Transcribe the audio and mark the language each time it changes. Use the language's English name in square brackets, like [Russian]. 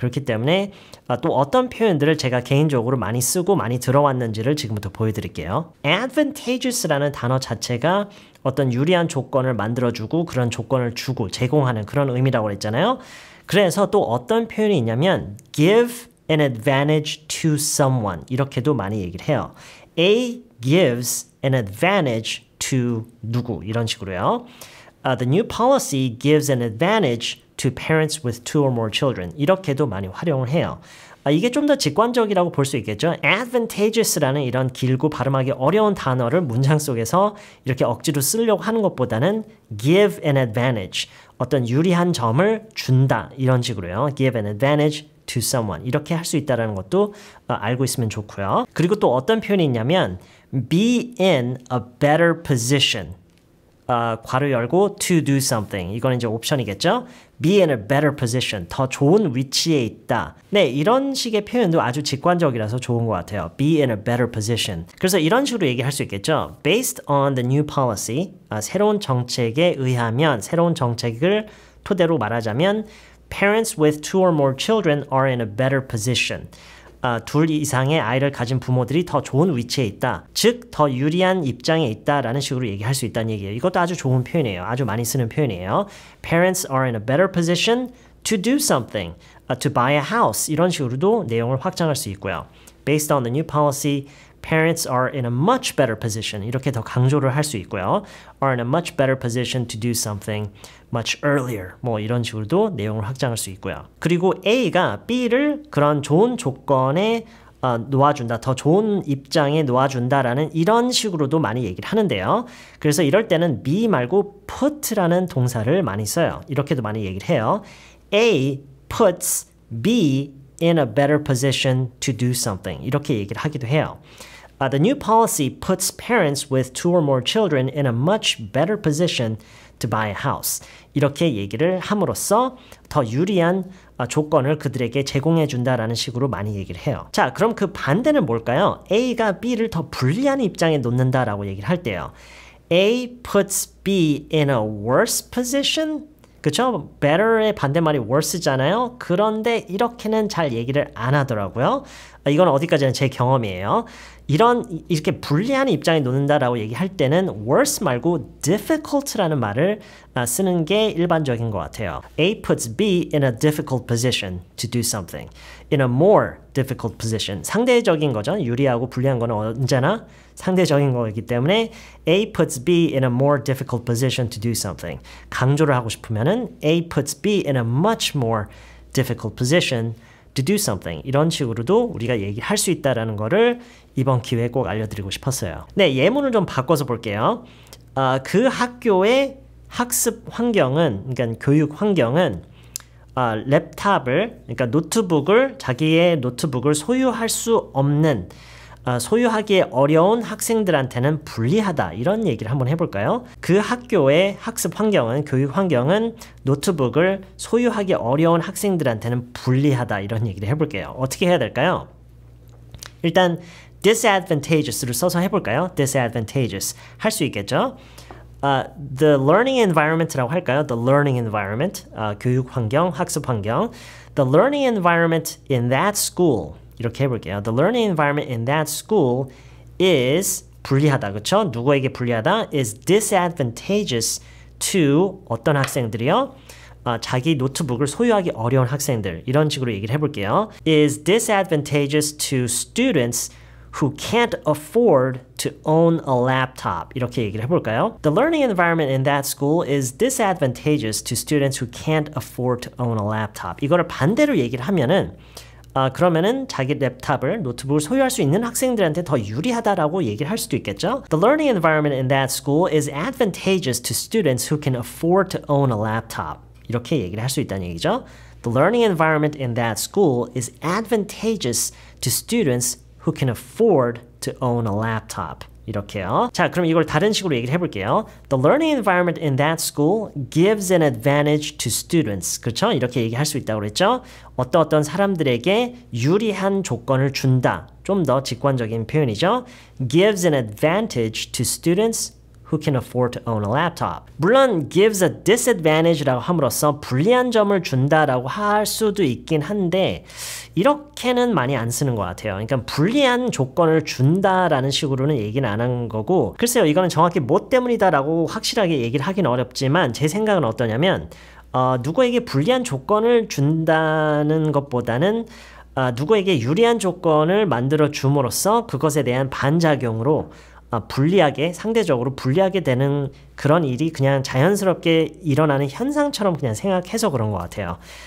[Korean] 그렇기 때문에 또 어떤 표현들을 제가 개인적으로 많이 쓰고 많이 들어왔는지를 지금부터 보여드릴게요. advantageous라는 단어 자체가 어떤 유리한 조건을 만들어주고 그런 조건을 주고 제공하는 그런 의미라고 했잖아요. 그래서 또 어떤 표현이 있냐면 [English] give an advantage to someone [Korean] 이렇게도 많이 얘기를 해요. [English] A gives an advantage to [Korean] 누구 이런 식으로요. [English] The new policy gives an advantage to parents with 2 or more children [Korean] 이렇게도 많이 활용을 해요. 이게 좀 더 직관적이라고 볼 수 있겠죠. advantageous라는 이런 길고 발음하기 어려운 단어를 문장 속에서 이렇게 억지로 쓰려고 하는 것보다는 [English] give an advantage, [Korean] 어떤 유리한 점을 준다 이런 식으로요. [English] give an advantage to someone [Korean] 이렇게 할 수 있다는 것도 알고 있으면 좋고요. 그리고 또 어떤 표현이 있냐면 [English] be in a better position [Korean] 괄호 열고 [English] to do something [Korean] 이건 이제 옵션이겠죠. [English] be in a better position [Korean] 더 좋은 위치에 있다. 네, 이런 식의 표현도 아주 직관적이라서 좋은 것 같아요. [English] be in a better position. [Korean] 그래서 이런 식으로 얘기할 수 있겠죠. [English] based on the new policy [Korean] 새로운 정책에 의하면 새로운 정책을 토대로 말하자면 [English] parents with 2 or more children are in a better position. [Korean] 둘 이상의 아이를 가진 부모들이 더 좋은 위치에 있다. 즉, 더 유리한 입장에 있다라는 식으로 얘기할 수 있다는 얘기예요. 이것도 아주 좋은 표현이에요. 아주 많이 쓰는 표현이에요. [English] Parents are in a better position to do something, to buy a house. [Korean] 이런 식으로도 내용을 확장할 수 있고요. [English] Based on the new policy, parents are in a much better position. [Korean] 이렇게 더 강조를 할 수 있고요. [English] are in a much better position to do something much earlier. [Korean] 뭐 이런 식으로도 내용을 확장할 수 있고요. 그리고 A가 B를 그런 좋은 조건에 놓아준다. 더 좋은 입장에 놓아준다라는 이런 식으로도 많이 얘기를 하는데요. 그래서 이럴 때는 be 말고 put라는 동사를 많이 써요. 이렇게도 많이 얘기를 해요. [English] A puts B in a better position to do something. [Korean] 이렇게 얘기를 하기도 해요. [English] The new policy puts parents with 2 or more children in a much better position to buy a house. [Korean] 이렇게 얘기를 함으로써 더 유리한 조건을 그들에게 제공해 준다라는 식으로 많이 얘기를 해요. 자, 그럼 그 반대는 뭘까요? A가 B를 더 불리한 입장에 놓는다라고 얘기를 할 때요. [English] A puts B in a worse position? [Korean] 그쵸? better의 반대말이 worse잖아요. 그런데 이렇게는 잘 얘기를 안 하더라고요. 이건 어디까지나 제 경험이에요. 이렇게 불리한 입장에 놓는다라고 얘기할 때는 worse 말고 difficult라는 말을 쓰는 게 일반적인 것 같아요. [English] A puts B in a difficult position to do something. In a more difficult position. [Korean] 상대적인 거죠. 유리하고 불리한 거는 언제나 상대적인 거이기 때문에 [English] A puts B in a more difficult position to do something. [Korean] 강조를 하고 싶으면은 [English] A puts B in a much more difficult position to do something. [Korean] 이런 식으로도 우리가 얘기할 수 있다는 거를 이번 기회에 꼭 알려드리고 싶었어요. 네, 예문을 좀 바꿔서 볼게요. 그 학교의 학습 환경은, 그러니까 교육 환경은 랩탑을, 그러니까 노트북을, 자기의 노트북을 소유할 수 없는, 소유하기 어려운 학생들한테는 불리하다. 이런 얘기를 한번 해볼까요? 그 학교의 학습 환경은, 교육 환경은 노트북을 소유하기 어려운 학생들한테는 불리하다. 이런 얘기를 해볼게요. 어떻게 해야 될까요? 일단 disadvantageous를 써서 해볼까요? disadvantageous. 할 수 있겠죠? [English] The learning environment라고 [Korean] 할까요? [English] The learning environment. [Korean] 교육 환경, 학습 환경. [English] The learning environment in that school. [Korean] 이렇게 해볼게요. [English] The learning environment in that school is [Korean] 불리하다. 그렇죠? 누구에게 불리하다? [English] is disadvantageous to [Korean] 어떤 학생들이요? 자기 노트북을 소유하기 어려운 학생들. 이런 식으로 얘기를 해볼게요. [English] is disadvantageous to students who can't afford to own a laptop. [Korean] 이렇게 얘기를 해볼까요? [English] The learning environment in that school is disadvantageous to students who can't afford to own a laptop. [Korean] 이거를 반대로 얘기를 하면은 그러면은 자기 랩탑을, 노트북을 소유할 수 있는 학생들한테 더 유리하다라고 얘기를 할 수도 있겠죠? [English] The learning environment in that school is advantageous to students who can afford to own a laptop. [Korean] 이렇게 얘기를 할 수 있다는 얘기죠. [English] The learning environment in that school is advantageous to students who can afford to own a laptop. [Korean] 이렇게요. 자, 그럼 이걸 다른 식으로 얘기를 해볼게요. [English] The learning environment in that school gives an advantage to students. [Korean] 그렇죠? 이렇게 얘기할 수 있다고 그랬죠? 어떤 사람들에게 유리한 조건을 준다. 좀 더 직관적인 표현이죠. [English] Gives an advantage to students who can afford to own a laptop. [Korean] 물론 [English] gives a disadvantage [Korean] 라고 함으로써 불리한 점을 준다라고 할 수도 있긴 한데 이렇게는 많이 안 쓰는 것 같아요. 그러니까 불리한 조건을 준다라는 식으로는 얘기는 안 한 거고 글쎄요. 이거는 정확히 뭐 때문이다라고 확실하게 얘기를 하기는 어렵지만 제 생각은 어떠냐면 누구에게 불리한 조건을 준다는 것보다는 누구에게 유리한 조건을 만들어 줌으로써 그것에 대한 반작용으로 불리하게, 상대적으로 불리하게 되는 그런 일이 그냥 자연스럽게 일어나는 현상처럼 그냥 생각해서 그런 것 같아요.